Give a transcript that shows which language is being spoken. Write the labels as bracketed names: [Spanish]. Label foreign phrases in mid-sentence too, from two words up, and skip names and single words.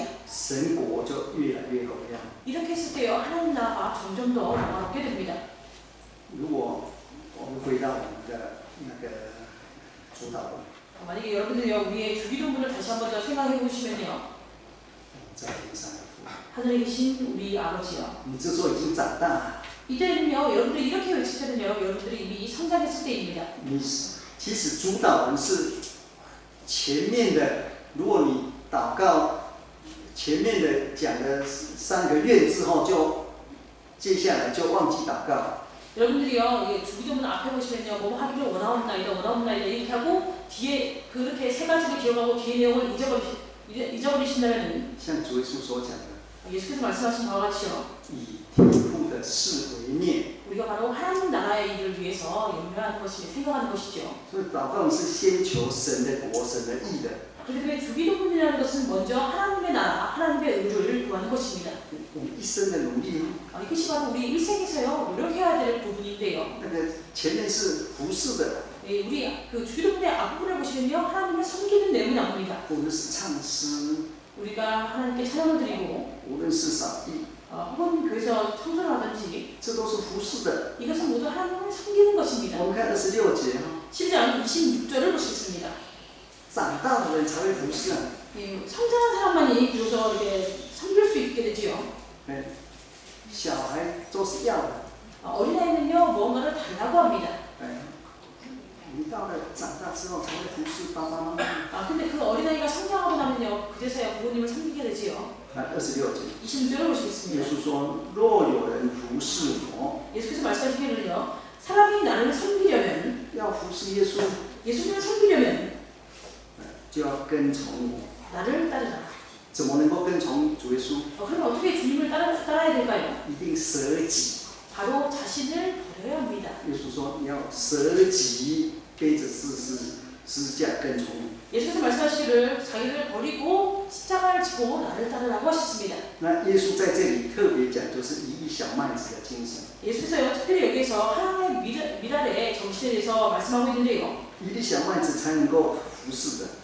[Chinese] 神国就越来越荣耀。 [Korean] 이렇게 했을 때요 하나님 나라가 점점 더 영화롭게 됩니다. [Chinese] 如果我们回到我们的那个主导文， [Korean] 만약에 여러분들이요 우리의 주기도문을 다시 한 번 더 생각해 보시면요 [Chinese] 在天上的父， [Korean] 하늘에 계신 우리 아버지요 [Chinese] 你这时候已经长大， [Korean] 이때는요 여러분들이 이렇게 외칠 때는요 여러분들이 이미 성장했을 때입니다. [Chinese] 你其实主导文是前面的，如果你祷告前面的讲了3个愿之后，就接下来就忘記祷告。 [Korean] 여러분들이요 주기도문 앞에 보시면요 뭐 하기를 원하옵나이다 이렇게 하고 뒤에 그렇게 세 가지를 기억하고 뒤에 내용을 잊어버리신다면은 [Chinese] 像主耶稣所讲的， [Korean] 예수께서 말씀하신 바와 같이요 [Chinese] 以天父的事为念。 [Korean] 우리가 바로 하나님 나라의 일을 위해서 연명하는 것이며 생각하는 것이죠. [Chinese] 所以祷告是先求神的国、神的义的。 [Korean] 그런데 주기도문이라는 것은 먼저 하나님의 나라, 하나님의 의를 구하는 것입니다. [Chinese] 我们一生的努力， [Korean] 이것이 바로 우리 일생에서요 노력해야 될 부분인데요. [Chinese] 那个前面是服侍的， [Korean] 네, 우리 그 주기도문의 앞부분을 보시면요 하나님을 섬기는 내용이 나옵니다. [Chinese] 无论是唱诗， [Korean] 우리가 하나님께 찬양을 드리고 [Chinese] 无论是扫地， [Korean] 혹은 교회에서 청소를 하든지 [Chinese] 这都是服侍的。 [Korean] 이것은 모두 하나님을 섬기는 것입니다. [Chinese] 我们看26节， [Korean] 7장 26절을 보시겠습니다. [Chinese] 长大的人才会服侍啊。 [Korean] 예, 성장한 사람만이 비로소 이렇게 섬길 수 있게 되지요. [Chinese] 小孩都是要的， [Korean] 어린아이는요 무언가를 달라고 합니다. [Chinese] 你到了长大之后才会服侍爸爸妈妈。 [Korean] 근데 그 어린아이가 성장하고 나면요 그제서야 부모님을 섬기게 되지요. [Chinese] 26节， [Korean] 26절을 [Chinese] 耶 [Korean] 보시겠습니다. [Chinese] 稣说：“若有人服侍我， [Korean] 예수께서 말씀하시기를요 사람이 나를 섬기려면 [Chinese] 要服侍耶稣， [Korean] 예수님을 섬기려면 [Chinese] 就要跟从我。 [Korean] 나를 따르라. [Chinese] 怎么能够跟从主耶稣？ [Korean] 그럼 어떻게 주님을 따라야 될까요? [Chinese] 一定舍己。 [Korean] 바로 자신을 버려야 합니다. [Chinese] 耶稣说：你要舍己，背着十字架跟从我。 [Korean] 예수께서 말씀하시기를 자기를 버리고 십자가를 지고 나를 따르라고 하셨습니다. [Chinese] 那耶稣在这里特别讲，就是一粒小麦子的精神。 [Korean] 예수께서요 특별히 여기에서 하나님의 미랄의 정신에 대해서 말씀하고 있는데요. [Chinese] 一粒小麦子才能够服侍的，